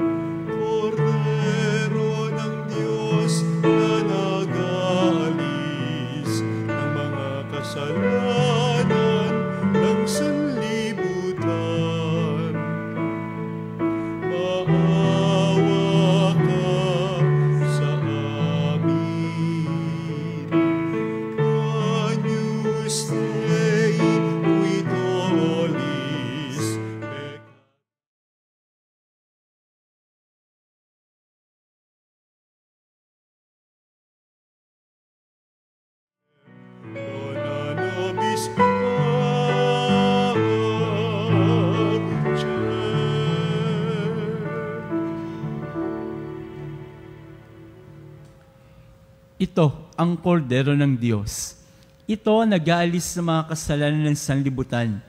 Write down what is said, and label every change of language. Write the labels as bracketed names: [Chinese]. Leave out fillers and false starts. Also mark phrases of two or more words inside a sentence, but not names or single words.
[Filipino] Kordero ng Diyos na nag-aalis ng mga kasalanan ng sanlibutan. Maawa ka sa amin. [Latin] Agnus Dei, qui tollis dona nobis [Filipino] Ito ang kordero ng Diyos. Ito nag-aalis sa mga kasalanan ng sanlibutan.